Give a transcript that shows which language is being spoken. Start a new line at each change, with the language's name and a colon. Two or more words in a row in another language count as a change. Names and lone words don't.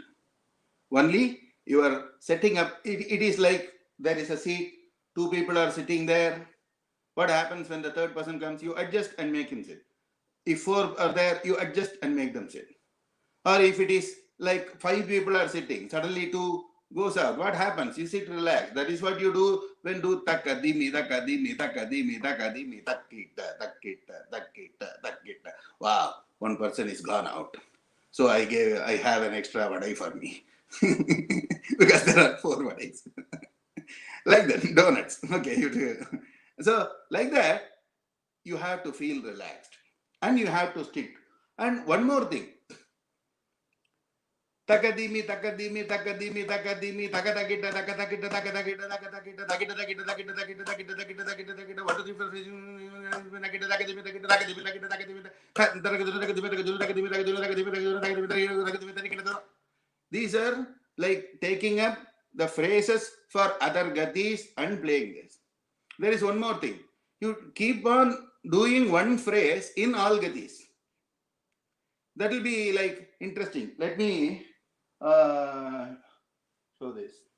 English: Only you are setting up, it is like there is a seat, 2 people are sitting there. What happens when the third person comes? You adjust and make him sit. If 4 are there, you adjust and make them sit. Or if it is like 5 people are sitting, suddenly 2 goes out. What happens? You sit relaxed. That is what you do when do takadimi, takadimi, takadimi, takadimi, takita, takita, takita, takita. Wow, one person is gone out. So I have an extra vadai for me. Because there are 4 vadais. Like that, donuts. Okay, you do. So like that, you have to feel relaxed and you have to stick. And one more thing, Takadimi, takadimi, takadimi, takadimi, takatakita, takatakita, takatakita, takatakita, takita, takita, takita, takita, takita, takita, takita, takita, what is the difference? Takita, takadimi, takita, takadimi, takita, takadimi, these are like taking up the phrases for other gatis and playing this. There is one more thing. You keep on doing one phrase in all gatis. That will be like interesting. Let me show this.